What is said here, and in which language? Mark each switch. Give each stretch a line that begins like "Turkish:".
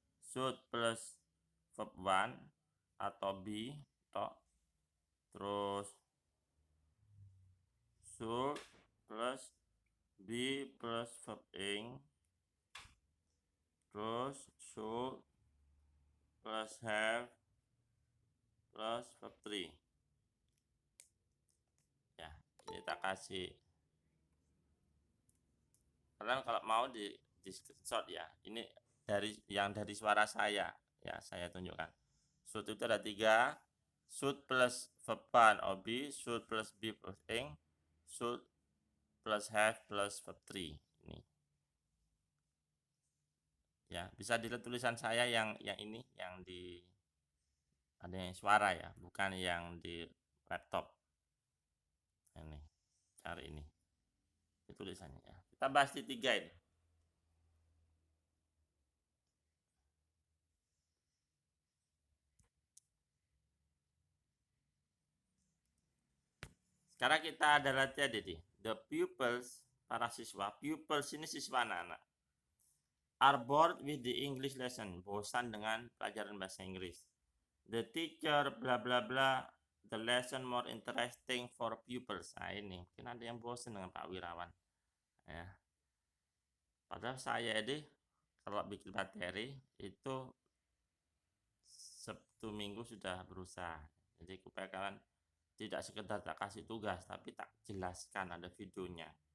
English: Should plus verb 1 atau be, terus should plus be plus verb ing, terus should plus have plus verb 3.
Indonesian: Ya, ini tak kasih. Kalian kalau mau di screenshot ya. Ini dari suara saya ya, saya tunjukkan. Should itu ada 3.
English: Should plus verb 1 or be, should plus be plus ing, should plus have plus verb 3.
Indonesian: Ini. Ya, bisa dilihat tulisan saya yang ini, yang di ada yang suara ya, bukan yang di laptop. Ini, cari ini. Itu tulisannya ya. Kita bahas di 3 ini. Sekarang kita ada latihan jadi the pupils, para siswa. Pupils ini siswa anak-anak.
English: Are bored with the English lesson,
Indonesian: bosan dengan pelajaran bahasa Inggris.
English: The teacher bla bla bla, the lesson more interesting for pupils.
Indonesian: Nah, ini mungkin ada yang bosan dengan Pak Wirawan ya. Padahal saya ini kalau bikin materi itu Sabtu Minggu sudah berusaha. Jadi supaya kalian tidak sekedar tak kasih tugas, tapi tak jelaskan, ada videonya.